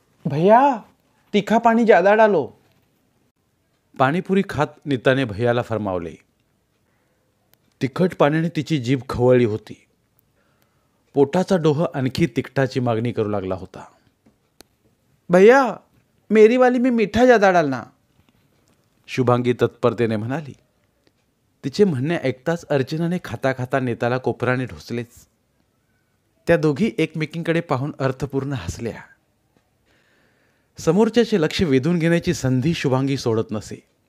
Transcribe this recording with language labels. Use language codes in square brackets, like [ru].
[hi] भैया तीखा पाणी ज्यादा डालो. [mr] पाणीपुरी खात नीताने भैयाला फरमावले. तिखट पाण्याने तिची जीभ खवळली होती. पोटाचा डोह आणखी तिखटाची मागणी करू लागला होता. [hi] भैया मेरी वाली में मीठा ज्यादा डालना. [mr] शुभांगी तत्परतेने म्हणाली. तिचे म्हणणे ऐकताच अर्चनाने खाता खाता नेताला कोपराने ढोसलेच. त्या दोघी एकमेकींकडे पाहून अर्थपूर्ण हसल्या. समोरच्याचे लक्ष वेधून घेण्याची संधी शुभांगी सोडत नसे.